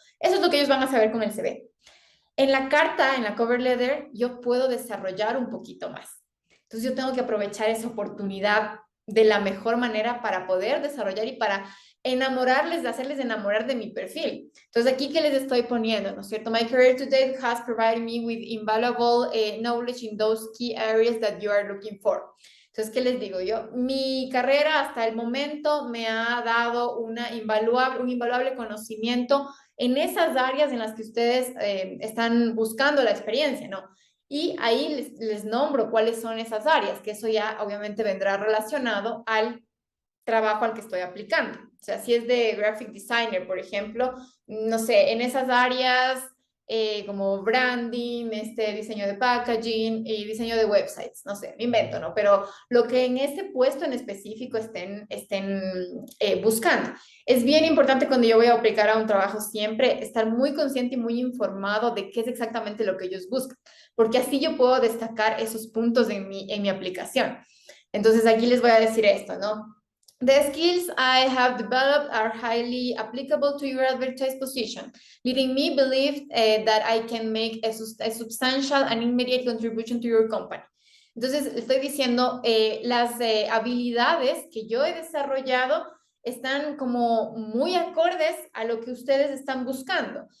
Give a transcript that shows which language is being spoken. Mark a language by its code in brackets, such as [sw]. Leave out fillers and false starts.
[es] Eso es lo que ellos van a saber con el CV. En la carta, en la cover letter, yo puedo desarrollar un poquito más. Entonces yo tengo que aprovechar esa oportunidad de la mejor manera para poder desarrollar y para enamorarles, hacerles enamorar de mi perfil. Entonces aquí, ¿qué les estoy poniendo? ¿No es cierto? [en] My career to date has provided me with invaluable knowledge in those key areas that you are looking for. [es] Entonces, ¿qué les digo yo? Mi carrera hasta el momento me ha dado un invaluable conocimiento en esas áreas en las que ustedes están buscando la experiencia, ¿no? Y ahí les nombro cuáles son esas áreas, que eso ya obviamente vendrá relacionado al trabajo al que estoy aplicando. O sea, si es de graphic designer, por ejemplo, no sé, en esas áreas como branding, diseño de packaging y diseño de websites, no sé, me invento, ¿no? Pero lo que en ese puesto en específico estén buscando. Es bien importante cuando yo voy a aplicar a un trabajo siempre estar muy consciente y muy informado de qué es exactamente lo que ellos buscan, porque así yo puedo destacar esos puntos en mi aplicación. Entonces aquí les voy a decir esto, ¿no? [en] The skills I have developed are highly applicable to your advertised position, leading me believe that I can make a substantial and immediate contribution to your company. [es] Entonces, estoy diciendo, las habilidades que yo he desarrollado están como muy acordes a lo que ustedes están buscando.